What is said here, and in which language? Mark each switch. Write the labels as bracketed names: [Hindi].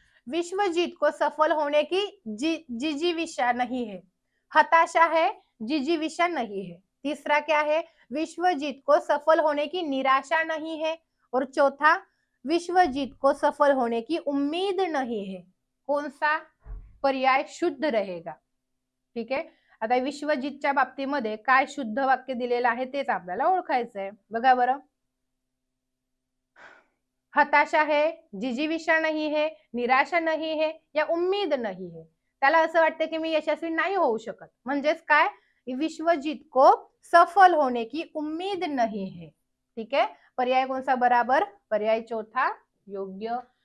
[Hindi] विश्वजीत को सफल होने की जिजीविषा नहीं है, हताशा है, जिजीविषा नहीं है। तीसरा क्या है, विश्वजीत को सफल होने की निराशा नहीं है। और चौथा, विश्वजीत को सफल होने की उम्मीद नहीं है। कौन सा पर्याय शुद्ध रहेगा, [Marathi] ठीक आहे। आता विश्वजीतच्या बाबतीमध्ये काय शुद्ध वाक्य दिलेलं आहे तेच आपल्याला ओळखायचं आहे, बघा बरं। [Hindi] हताशा है, जिजीविषा नहीं है, निराशा नहीं है या उम्मीद नहीं है। [Marathi] त्याला असं वाटतं की मी यशस्वी नाही होऊ शकत, म्हणजेच काय, [Hindi] विश्वजीत को सफल होने की उम्मीद नहीं है, ठीक है। पर्याय कौन सा बराबर, पर्याय चौथा योग्य।